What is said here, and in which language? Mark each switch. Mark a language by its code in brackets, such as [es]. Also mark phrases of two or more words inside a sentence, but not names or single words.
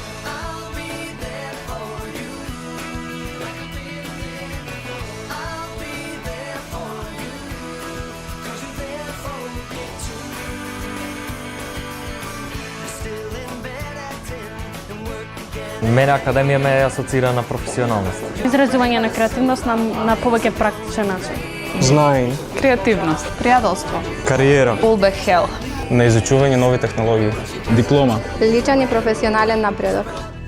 [en] I'll be there for you like I've been there before. I'll be there for you 'cause you're there for me too. You're still in bed at 10 and work again. [mk] Мене академија ме асоцира на професионалност. Изразување на креативност на повеќе практичен начин. Знаење, Креативност, пријателство, кариера, улбех хел, на изучување нови технологии, диплома, Личен и професионален напредок.